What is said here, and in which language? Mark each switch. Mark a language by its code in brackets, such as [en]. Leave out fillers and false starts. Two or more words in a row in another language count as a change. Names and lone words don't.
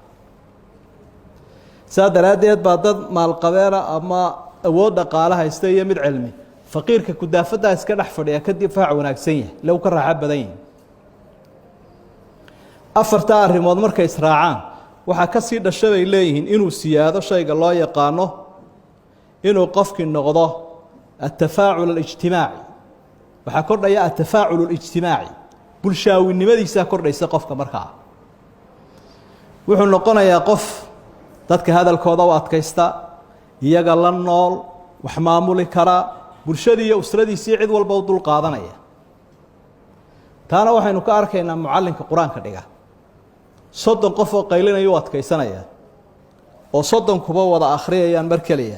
[so] saadaradeed baa dad maalqabeena ama awood dhaqaale haysta iyo mid cilmi faqiirka ku daafada iska dhex fadhiya ka difaac wanaagsan yahay law ka raaxo badan yahay. afarta arrimood markay israacaan waxa ka sii dhashay leeyihiin inuu siyaado shayga loo yaqaano inuu qofkii noqdo [ar] التفاعل الاجتماعي. [so] waxa kordhaya [ar] التفاعل الاجتماعي [so] bulshaawinimadiisa kordhaysa qofka markaa wuxuu noqonayaa qof dadka hadalkooda u adkaysta iyaga la nool wax maamuli kara bulshadii iyo usradiisa cid walba u dul qaadanaya. taana waxaynu ka arkaynaa muallinka quraanka dhiga 30 qof oo qaylinaya u adkaysanaya oo 30 kuba wada akhriyayaan mar kaliya.